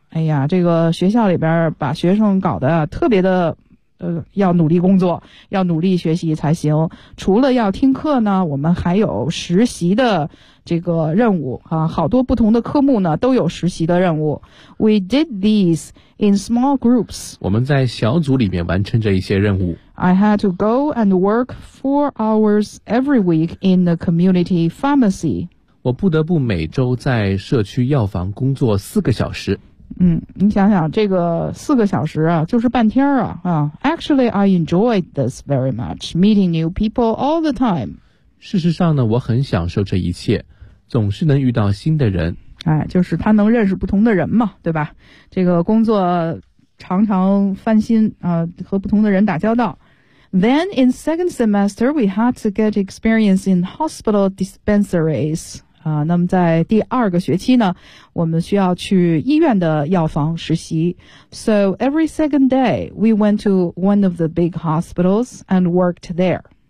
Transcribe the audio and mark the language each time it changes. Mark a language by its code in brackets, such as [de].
[zh] 哎呀，这个学校里边把学生搞得特别的，要努力工作，要努力学习才行。除了要听课呢，我们还有实习的这个任务啊，好多不同的科目呢都有实习的任务。 [en] We did these in small groups. [zh] 我们在小组里面完成着一些任务。 [en] I had to go and work 4 hours every week in the community pharmacy. [zh] 我不得不每周在社区药房工作4个小时。嗯，你想想这个4个小时啊，就是半天啊啊。 [en] Actually, I enjoyed this very much, meeting new people all the time. [zh] 事实上呢，我很享受这一切，总是能遇到新的人。哎，就是他能认识不同的人嘛，对吧？这个工作常常翻新啊，和不同的人打交道。 [en] Then in second semester, we had to get experience in hospital dispensaries. [zh] 啊，那么在第二个学期呢，我们需要去医院的药房实习。 [en] So every second day, we went to one of the big hospitals and worked there.